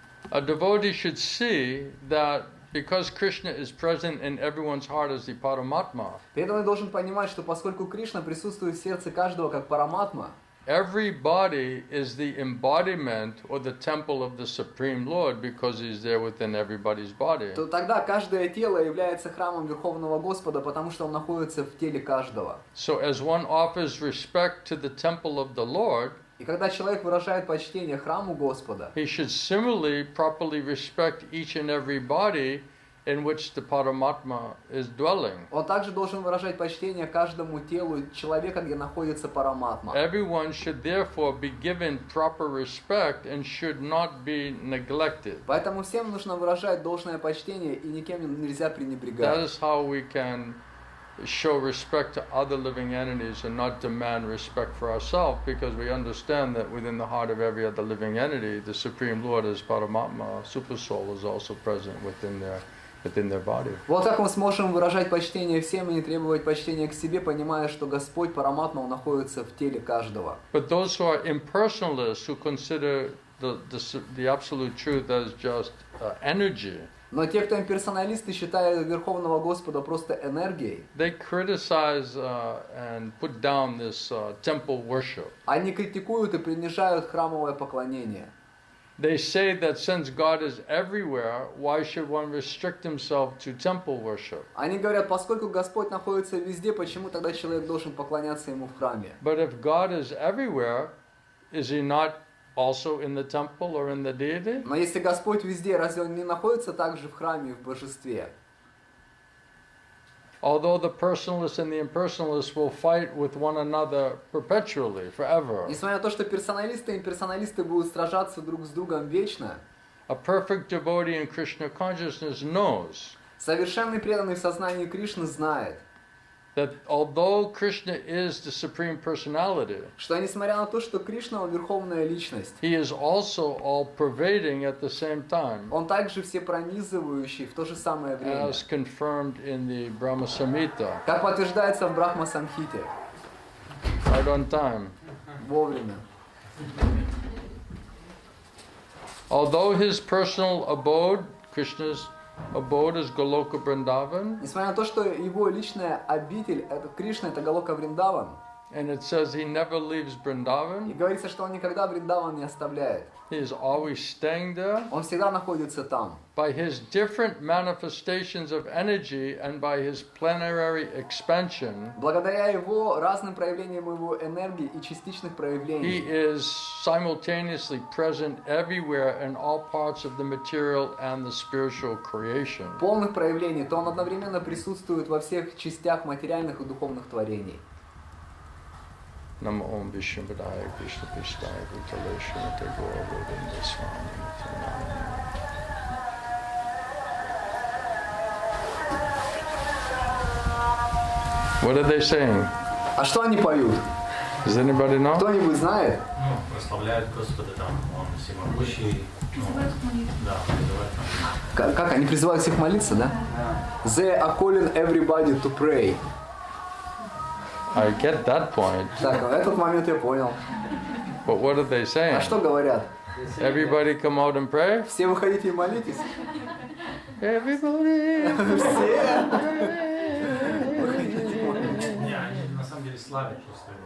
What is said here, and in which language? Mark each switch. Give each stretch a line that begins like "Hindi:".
English: A devotee should see that because Krishna is present in everyone's heart as the Paramatma,
Russian: Преданный должен понимать, что поскольку Кришна присутствует в сердце каждого как Параматма,
English: every body is the embodiment or the temple of the Supreme Lord because he's there within everybody's body.
Russian: то тогда каждое тело является храмом Верховного Господа, потому что он находится в теле каждого.
English: So as one offers respect to the temple of the Lord,
Russian: И когда человек выражает почтение храму Господа,
English: he should similarly properly respect each and every body in which the Paramatma is dwelling.
Russian: он также должен выражать почтение каждому телу человека, где находится Параматма.
English: Everyone should therefore be given proper respect and should not be neglected.
Russian: Поэтому всем нужно выражать должное почтение, и никем нельзя
English: That
Russian: пренебрегать.
English: is how we can show respect to other living entities and not demand respect for ourselves, because we understand that within the heart of every other living entity, the Supreme Lord as Paramatma, Supersoul, is also present within their body.
Russian: Вот как мы сможем выражать почтение всем и не требовать почтения к себе, понимая, что Господь Параматма он находится в теле каждого.
English: But those who are impersonalists, who consider the absolute truth as just energy,
Russian: Но те, кто имперсоналисты, считают Верховного Господа просто энергией,
English: they criticize and put down this temple worship.
Russian: они критикуют и принижают храмовое поклонение.
English: They say that since God is everywhere, why should one restrict himself to temple worship?
Russian: Они говорят, поскольку Господь находится везде, почему тогда человек должен поклоняться Ему в храме?
English: But if God is everywhere, is he not also in the temple or in the deity?
Russian: Но если Господь везде, разве Он не находится также в храме и в божестве?
English: Although the personalists and the impersonalists will fight with one another perpetually, forever.
Russian: Несмотря на то, что персоналисты и имперсоналисты будут сражаться друг с другом вечно,
English: A perfect devotee in Krishna consciousness knows
Russian: совершенный преданный в сознании Кришны знает,
English: that although Krishna is the Supreme Personality,
Russian: что несмотря на то, что Кришна он верховная личность,
English: he is also all-pervading at the same time,
Russian: он также всепронизывающий в то же самое время,
English: as confirmed in the Brahma Samhita.
Russian: как подтверждается в Брахма Самхите.
English: Right on time.
Russian: Вовремя.
English: Although his personal abode, Krishna's abode, is Goloka Vrindavan,
Russian: Несмотря на то, что его личная обитель, это Кришна, это Галока Вриндаван,
English: and it says he never leaves
Russian: и
English: Vrindavan,
Russian: говорится, что он никогда Вриндаван не оставляет.
English: he is always staying there.
Russian: Он всегда находится там.
English: By his different manifestations of energy and by his plenary expansion,
Russian: Благодаря его разным проявлениям его энергии и частичных
English: he
Russian: проявлений,
English: is simultaneously present everywhere in all parts of the material and the spiritual creation.
Russian: полных проявлений, то он одновременно присутствует во всех частях материальных и духовных творений.
Sanskrit: Namo Om Vishnu Padaya Krishna Pristaya Bhutalesha Mate Gaura Govinda Swami Nityananda.
English: What are they saying?
Russian: А что они поют?
English: Does anybody know?
Russian: Кто-нибудь знает? Ну, прославляют Господа, там, Он всемогущий. Ну, да, призывают. Как? Они призывают всех молиться, да?
English: They are calling everybody to pray. I get that point.
Russian: Так, этот момент я понял.
English: But what are they
Russian: А
English: saying?
Russian: что говорят?
English: Everybody come out and pray?
Russian: Все выходите и молитесь?
English: Everybody.
Russian: Все? Не, они на самом деле славят просто его.